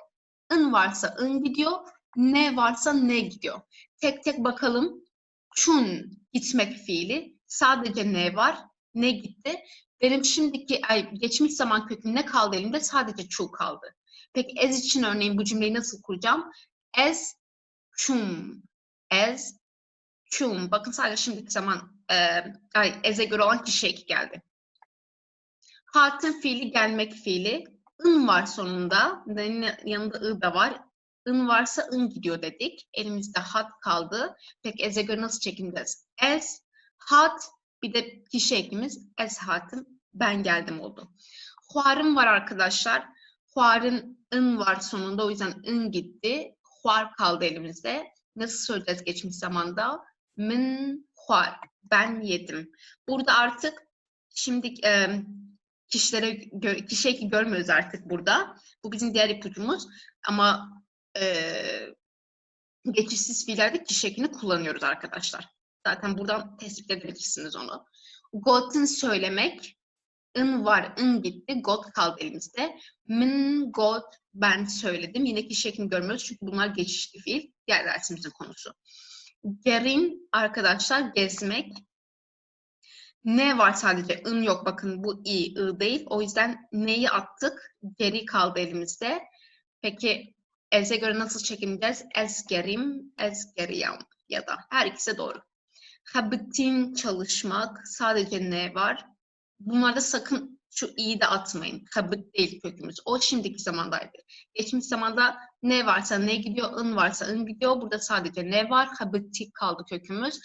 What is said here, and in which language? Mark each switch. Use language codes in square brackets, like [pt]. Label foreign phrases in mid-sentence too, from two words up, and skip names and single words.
[tr] ın varsa ın gidiyor, ne varsa ne gidiyor. Tek tek bakalım. Çun gitmek fiili. Sadece ne var, ne gitti. Benim şimdiki geçmiş zaman köküm ne kaldı elimde? Sadece çu kaldı. Peki ez için örneğin bu cümleyi nasıl kuracağım? [ku] Ez çum. Ez çum. [tr] Bakın sadece şimdiki zaman ez'e göre olan kişi eki geldi. Hatın fiili gelmek fiili. ın var sonunda. Yanında ı da var. ın varsa ın gidiyor dedik. Elimizde hat kaldı. Peki ez'e göre nasıl çekimleyeceğiz? [ku] Ez, hat, [tr] bir de kişi ekimiz [ku] ez hatım, [tr] ben geldim oldu. Huarım var arkadaşlar. Huar'ın ın var sonunda, o yüzden ın gitti. Huar kaldı elimizde. Nasıl söyleyeceğiz geçmiş zamanda? [ku] Min huar. [tr] Ben yedim. Burada artık şimdi kişi eki görmüyoruz artık burada. Bu bizim diğer ipucumuz. Ama geçişsiz fiillerde kişi ekini kullanıyoruz arkadaşlar. Zaten buradan tespit edebilirsiniz onu. Got'un söylemek. In var, in gitti. Got kaldı elimizde. [ku] Min, got, [tr] ben söyledim. Yine kişi ekini görmüyoruz çünkü bunlar geçişli fiil. Diğer dersimizin konusu. Gerin arkadaşlar gezmek. Ne var sadece? In yok. Bakın bu i değil. O yüzden neyi attık? Geri kaldı elimizde. Peki ez'e göre nasıl çekimleyeceğiz? [ku] Ez gerim, ez geriyam [tr] ya da her ikisi doğru. Habitin çalışmak. Sadece ne var? Bunlarda sakın şu i'yi de atmayın. Habit değil kökümüz. O şimdiki zamandaydı. Geçmiş zamanda ne varsa ne gidiyor, in varsa in gidiyor. Burada sadece ne var? Habiti kaldı kökümüz.